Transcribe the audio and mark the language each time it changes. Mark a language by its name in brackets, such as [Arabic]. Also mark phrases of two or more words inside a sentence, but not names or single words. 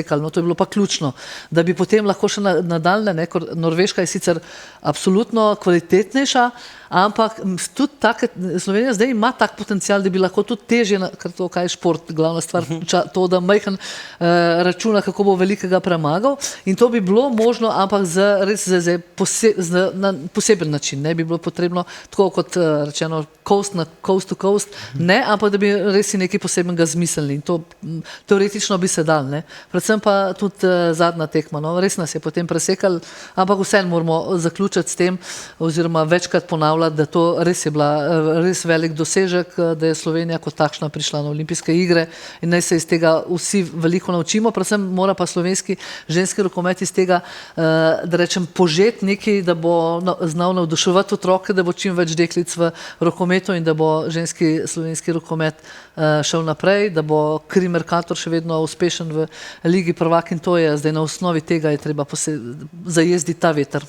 [Slovenian] No, to je bilo pa ključno, da bi potem lahko še nadaljne, ne, ker Norveška je sicer absolutno kvalitetnejša, ampak tudi Slovenija zdaj ima tak potencial, da bi lahko tudi težje, ker to kaj je šport, glavna stvar, to, da majhen računa, kako bo velikega premagal in to bi bilo možno, ampak na poseben način. Ne bi bilo potrebno tako kot rečeno [English] coast to coast, [Slovenian] ne, ampak da bi res si nekaj posebenega zmislili in to teoretično bi se dal. Ne. Predvsem pa tudi zadnja tekma, no, res nas je potem presekal, ampak vseeno moramo zaključiti s tem oziroma večkrat ponavljati, da to res je bila res velik dosežek, da je Slovenija kot takšna prišla na olimpijske igre in naj se iz tega vsi veliko naučimo, predvsem mora pa slovenski ženski rokomet iz tega, da rečem, požeti nekaj, da bo znal navduševati otroke, da bo čim več deklic v rokometu in da bo slovenski rokomet šel naprej, da bo Krim Mercator še vedno uspešen v Ligi prvak in to je zdaj na osnovi tega je treba zajezditi ta veter.